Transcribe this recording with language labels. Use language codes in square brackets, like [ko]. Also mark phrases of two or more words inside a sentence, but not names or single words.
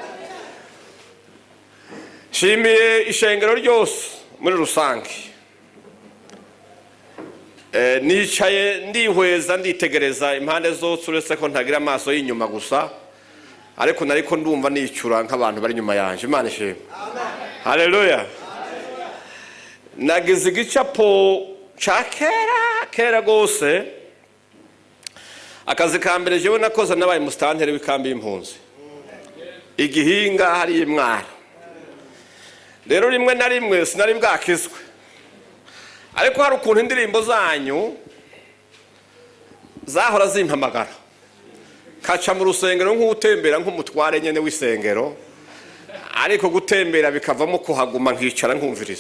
[rn] Shimiye ishengero ryose muri rusange. Nicaye ndihweza nditegereza impande zose uretse ko ntagira amaso y'inyuma gusa, ariko nariko ndumva nicura nk'abantu bari nyuma yanje. Imana ishimwe. Haleluya. Nagize igicapo ca kera gose. Akazi ka mbere jewe nakoze nabaye mustantere w'ikambi y'impunzi Igihinga hari Mwaro. Rero rimwe na rimwe sinari bwakizwe, ariko hari ukuntu indirimbo zanyu zahora zimpamagara, kaca mu rusengero nk'utembera nk'umutware nyene w'isengero, ariko gutembera bikavamo kuhaguma nkicara nkumviriza.